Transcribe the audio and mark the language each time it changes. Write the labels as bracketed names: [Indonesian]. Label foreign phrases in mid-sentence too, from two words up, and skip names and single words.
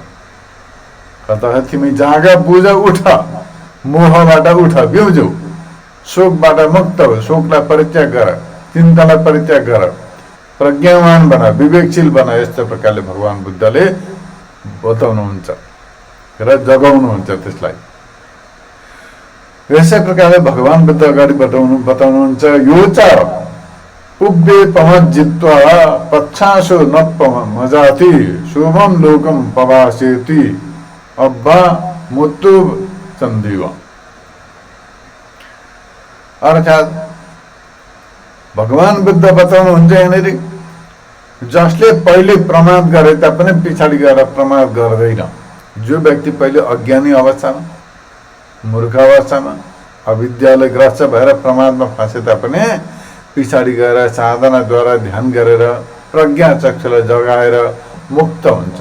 [Nepali] अतः तिमी जाग, बुझ, उठ, मोहबाट उठ, बिउजौ, शोकबाट मुक्त हो, शोकलाई परित्याग गर, चिन्तालाई परित्याग गर, प्रज्ञावान बना, विवेकशील बना। यस्तो प्रकारले भगवान बुद्धले बताउनुहुन्छ र जगाउनुहुन्छ त्यसलाई। यसै प्रकारले भगवान बुद्ध अगाडि बताउनुहुन्छ, [Pali] यो च पुब्बे पमत जित्वा पच्छासो नप्पम मजाति शुभम लोकम पवासेति अब्बा मुत्तु चन्दीव। [Nepali] अर्थात् भगवान बुद्ध बताउनुहुन्छ यहाँनिर, जसले पहिले प्रमाद गरे तापनि पछाडि गएर प्रमाद गर्दैन। जो व्यक्ति पहिले अज्ञानी अवस्थामा, मूर्ख अवस्थामा, अविद्याले ग्रस्त भएर प्रमादमा फँसे तापनि पछाडि गएर साधनाद्वारा ध्यान गरेर प्रज्ञा चक्षुलाई जगाएर मुक्त हुन्छ।